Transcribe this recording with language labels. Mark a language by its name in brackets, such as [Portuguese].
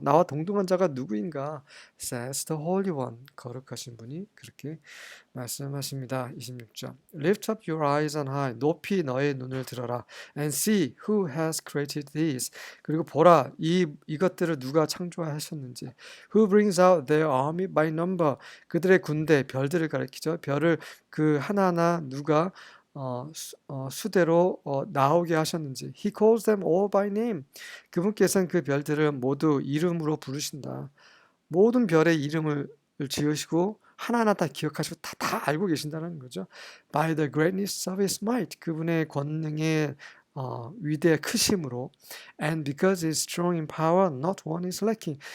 [Korean] 나와 동등한 자가 누구인가? [English] Says the Holy One. [Korean] 거룩하신 분이 그렇게 말씀하십니다. 26절. [English] Lift up your eyes on high. [Korean] 높이 너의 눈을 들어라. [English] And see who has created these. [Korean] 그리고 보라. 이것들을 누가 창조하셨는지. [English] Who brings out their army by number. [Korean] 그들의 군대, 별들을 가리키죠. 별을 그 하나하나 누가 수대로 나오게 하셨는지. [English] He calls them all by name. [Korean] 그분께서는 그 별들을 모두 이름으로 부르신다. 모든 별의 이름을 지으시고 하나하나 다 기억하시고 다 알고 계신다는 거죠. [English] By the greatness of his might. [Korean] 그분의 권능의 위대 크심으로. [English] And because he is strong in power, not one is lacking.